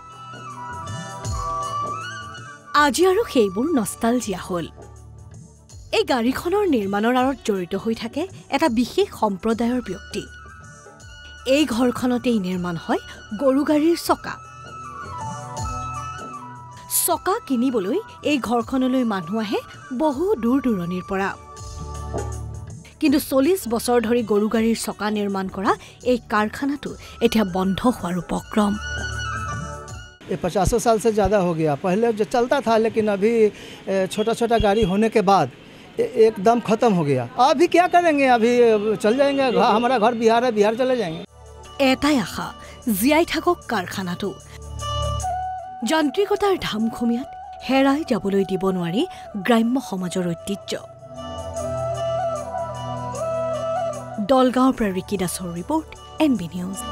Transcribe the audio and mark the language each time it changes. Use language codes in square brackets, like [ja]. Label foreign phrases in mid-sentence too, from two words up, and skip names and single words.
[as] আজি আৰু সেইবোৰ নষ্টালজিয়া হ'ল এই গাড়ীখনৰ নিৰ্মাণৰ আঁৰত জড়িত হৈ থাকে এটা বিশেষ সম্প্ৰদায়ৰ ব্যক্তি এই ঘৰখনতেই নিৰ্মাণ হয় গৰু গাড়ীৰ চকা কিনিবলৈ এই ঘৰখনলৈ মানুহ আহে বহু দূৰ দূৰণিৰ পৰা কিন্তু 40 বছৰ ধৰি গৰু গাড়ীৰ চকা নিৰ্মাণ কৰা এই কাৰখানাটো এতিয়া বন্ধ হোৱাৰ উপক্ৰম [hi] ये 50 साल से ज़्यादा हो गया पहले जो चलता था लेकिन अभी छोटा छोटा गाड़ी होने के बाद एकदम ख़त्म हो गया अभी क्या करेंगे अभी चल जाएंगे हमारा घर बिहार है बिहार चले जाएंगे [as] এটাই আশা জীয়াই থাকক কাৰখানাটো যান্ত্ৰিকতাৰ ধামখুমীয়াত হেৰাই যাবলৈ দিব নোৱাৰি গ্ৰাম্য সমাজৰ ঐতিহ্য দলগাঁৱৰ পৰা ৰিকি দাসৰ ৰিপৰ্ট এনবি নিউজ